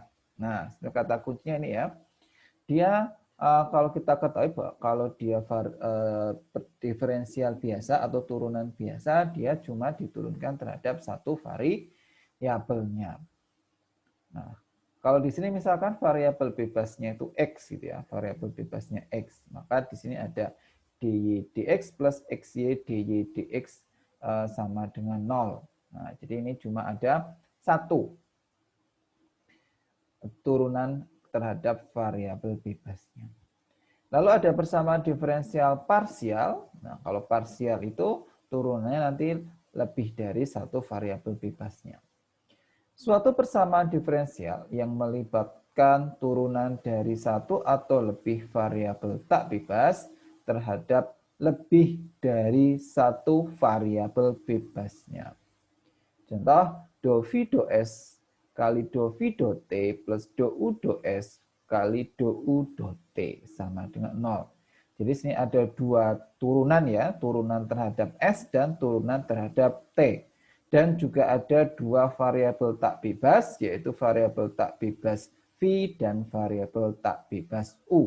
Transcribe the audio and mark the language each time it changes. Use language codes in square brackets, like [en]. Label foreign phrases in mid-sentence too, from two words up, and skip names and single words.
[id] Nah, kata kuncinya ini ya. Dia kalau kita ketahui bahwa kalau dia diferensial biasa atau turunan biasa, dia cuma diturunkan terhadap satu variabelnya. Nah, kalau di sini misalkan variabel bebasnya itu X gitu ya, variabel bebasnya X, maka di sini ada dy dx plus xy dy dx sama dengan 0. Nah, jadi ini cuma ada satu turunan terhadap variabel bebasnya. Lalu ada persamaan diferensial parsial. Nah, kalau parsial itu turunannya nanti lebih dari satu variabel bebasnya. Suatu persamaan diferensial yang melibatkan turunan dari satu atau lebih variabel tak bebas terhadap lebih dari satu variabel bebasnya. Contoh, do V do S kali do V do T plus do U do S kali do U do T sama dengan 0. Jadi sini ada 2 turunan ya, turunan terhadap S dan turunan terhadap T. Dan juga ada 2 variabel tak bebas, yaitu variabel tak bebas V dan variabel tak bebas U.